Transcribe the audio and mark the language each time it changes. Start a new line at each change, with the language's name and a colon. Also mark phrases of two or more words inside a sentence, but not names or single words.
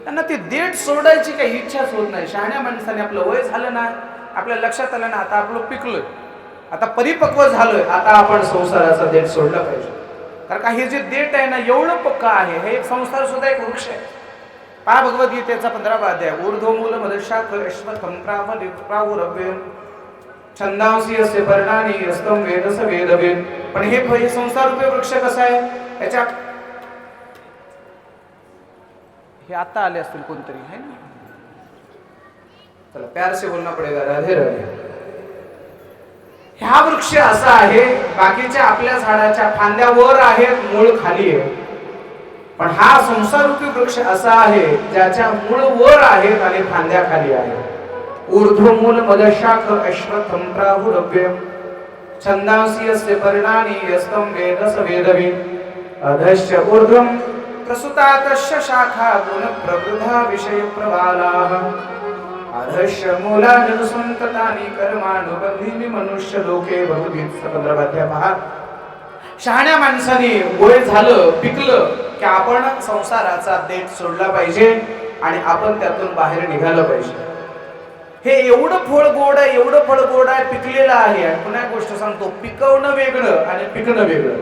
Marathi: त्यांना ती देठ सोडायची काही इच्छाच होत नाही. शहाण्या माणसाने आपलं वय झालं ना, आपल्या लक्षात आलं ना, आता आपलं पिकलोय, आता परिपक्व झालोय, आता आपण संसाराचा देठ सोडला पाहिजे. कारण का हे जे देठ आहे ना एवढं पक्का आहे, हे एक संसार सुद्धा एक वृक्ष आहे. पहा भगवद्गीतेचा 15वा अध्याय,
Sanskrit: ऊर्ध्वमूल मदशाख अश्वत्थं प्रावुरव्यं छंदांसी असे पर्णानी यस्तम वेदस वेदवेद.
Marathi: पण हे संसार रूपी वृक्ष कसा आहे, त्याच्या हे आता आले असतील कोणतरी
Hindi: है ना,
Marathi: चला
Hindi: प्यार से बोलना पडेगा,
Marathi: राधे राधे. हा वृक्ष असा आहे, बाकीच्या आपल्या झाडाच्या फांद्या वर आहेत, मूळ खाली आहे. पण हा संसार रूपी वृक्ष असा आहे ज्याच्या मूळ वर आहेत आणि फांद्या खाली आहेत.
Sanskrit: ऊर्ध्वमूल मदशाख अश्वत्थं प्राहुरव्यं छंदांसी अस्य पर्णानि यस्तम वेदस वेदविद अधश्च ऊर्ध्वं प्रसुतातश्च शाखा गुण प्रवृद्धा विषय प्रवालाः अधश्च मूलानुसंततानि कर्मानुबंधीनि मनुष्य लोके बहुविध.
Marathi: 15वा अध्याय पहा. शहाण्या माणसाने वय झालं, पिकलं की आपण संसाराचा देठ सोडला पाहिजे आणि आपण त्यातून बाहेर निघालं पाहिजे. हे एवढं फळ गोड आहे, एवढं फळ गोड आहे, पिकलेलं आहे. आणि पुन्हा एक गोष्ट सांगतो, पिकवणं वेगळं आणि पिकणं वेगळं.